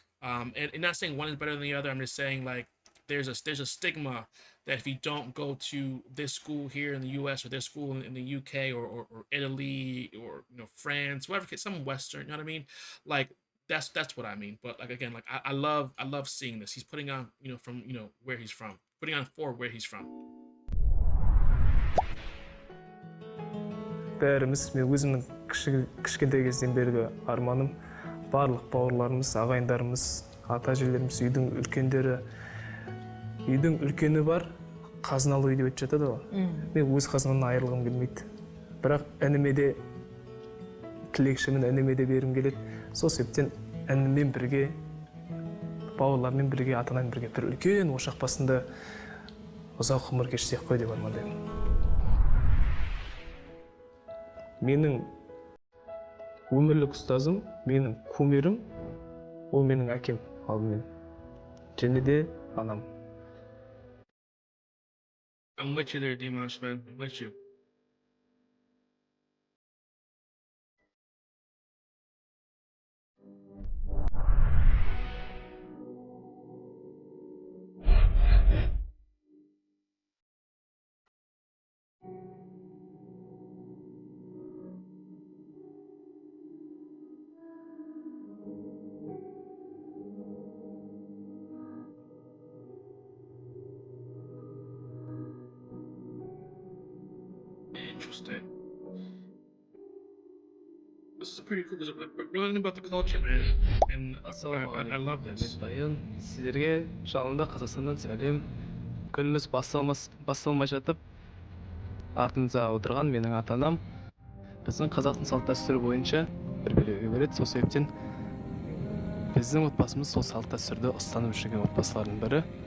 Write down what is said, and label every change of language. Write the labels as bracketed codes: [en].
[en] And not saying one is better than the other. I'm just saying like there's a stigma that if you don't go to this school here in the U.S. or this school in the U.K. or Italy or France, whatever, some Western, you know what I mean? Like that's what I mean. But like again, like I love seeing this. He's putting on from where he's from, putting on for where he's from. [kk] Бәріміз, мен өзімнің кішкентай кезден бергі арманым, барлық бауырларымыз, ағайындарымыз, ата-әжелеріміз, үйдің үлкендері, үйдің үлкені бар, қазыналы үй деп айтып жатады ғой. Мен өз қазынымнан айырылғым келмейді. Бірақ ініме де тілекшімін, ініме де бергім келеді. Сол себептен ініммен бірге, бауырлармен бірге, ата-анаммен бірге бір үлкен ошақ басында ұзақ ғұмыр кешсек қой деп армандаймын. Менің өмірлік ұстазым, менің кумирім, ол менің әкем алдымен. Және де анам. [en] I'm with you there, Dimash, man. I'm with you. Interesting. This is pretty cool. We're learning about the culture, man. And I love this. [kk] Сіздерге жалында Қазақстаннан сәлем. Күніміз басталмай жатып, артымызда отырған менің ата-анам біздің қазақтың салт-дәстүрі бойынша тәрбиелеуге береді. Сол себептен біздің отбасымыз сол салт-дәстүрді ұстанып жүрген отбасылардың бірі.